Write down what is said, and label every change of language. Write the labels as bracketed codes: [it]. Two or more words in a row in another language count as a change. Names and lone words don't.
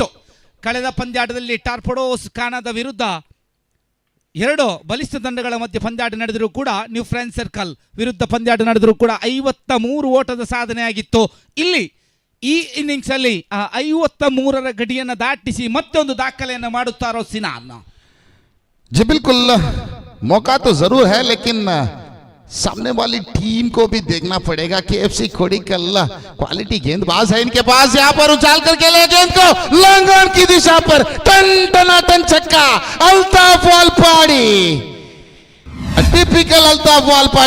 [kn] ಕಳೆದ ಪಂದ್ಯಾಟದಲ್ಲಿ ಟಾರ್ಪಡೋಸ್ ಕಾನಾದ ವಿರುದ್ಧ 2 ಬಲಿಷ್ಠ ತಂಡಗಳ ಮಧ್ಯೆ ಪಂದ್ಯಾಟ ನಡೆದರೂ ಕೂಡ, ನ್ಯೂ ಫ್ರೆಂಚ್ ಸರ್ಕಲ್ ವಿರುದ್ಧ ಪಂದ್ಯಾಟ ನಡೆದರೂ ಕೂಡ 53 ಓಟದ ಸಾಧನೆಯಾಗಿತ್ತು. ಇಲ್ಲಿ ಈ ಇನ್ನಿಂಗ್ಸ್ ಅಲ್ಲಿ 53ರ ಗಡಿಯನ್ನು ದಾಟಿಸಿ ಮತ್ತೊಂದು ದಾಖಲೆಯನ್ನು ಮಾಡುತ್ತಾರೋ ಸಿನಾನ್? [hi] जी बिल्कुल, मौका तो जरूर है, लेकिन सामने वाली टीम को भी देखना पड़ेगा। केएफसी कोडिकल क्वालिटी गेंदबाज है इनके पास। यहां पर उछाल करके ले गेंद को [en] long on [hi] की दिशा पर टन छक्का। अल्ताफ वालपाड़ी, टिपिकल अल्ताफ वालपाड़ी।